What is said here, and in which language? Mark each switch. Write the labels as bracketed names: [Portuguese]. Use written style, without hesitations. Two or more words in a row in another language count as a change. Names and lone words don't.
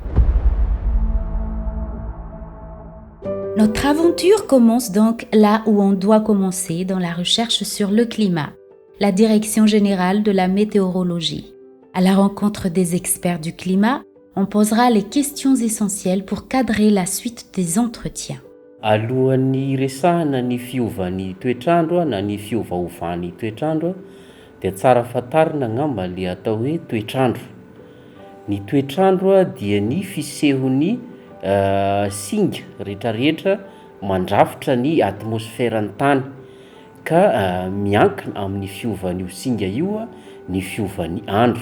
[French] Notre aventure commence donc là où on doit commencer dans la recherche sur le climat, la Direction générale de la météorologie. À la rencontre des experts du climat, on posera les questions essentielles pour cadrer la suite des entretiens. [Malagasy] Alohan'ny resahana ny fiovan'ny toetrandro na ny fiovaovan'ny toetrandro dia tsara fantarina ngamba le atao hoe toetrandro. Ny toetrandro dia ny fisehony singa rehetrarehetra mandrafitra ny atmosféran'ny tany ka miankina amin'ny fiovan'io singa io ny fiovan'ny andro.